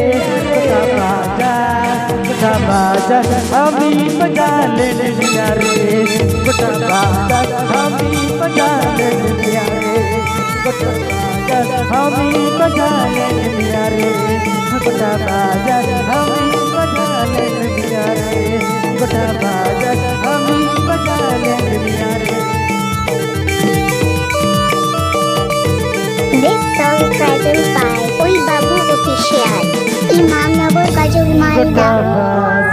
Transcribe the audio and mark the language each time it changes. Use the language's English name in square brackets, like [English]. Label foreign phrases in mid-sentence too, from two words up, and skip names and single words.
[Bhojpuri] गोटा बाजा हम ही बजा लेने मिया रे गोटा बाजा हम ही बजा लेने मिया रे गोटा बाजा हम ही बजा लेने मिया रे गोटा बाजा हम ही बजा लेने मिया रे गोटा बाजा हम ही बजा लेने मिया रे [English] This song presents by Oi Babu Official, Imam Nagar Kajol Malda.